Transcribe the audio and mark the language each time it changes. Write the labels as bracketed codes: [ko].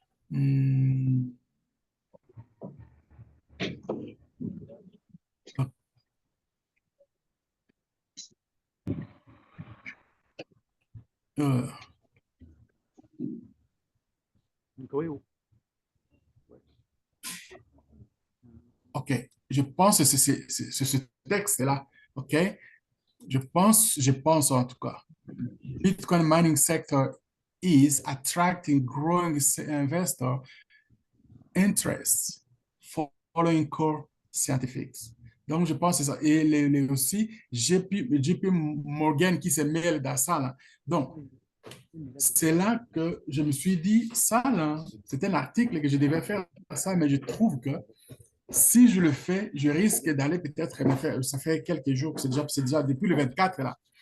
[fr] Hmm, euh, OK. Je pense que c'est ce texte-là. OK. Je pense en tout cas. [en] Bitcoin mining sector is attracting growing investor interest following core scientifics. [fr] Donc, je pense que c'est ça. Et aussi, JP Morgan qui se mêle dans ça. Là. Donc, c'est là que je me suis dit, ça, là, c'est un article que je devais faire ça, mais je trouve que si je le fais, je risque d'aller peut-être me faire, ça fait quelques jours, c'est déjà depuis le 24 là.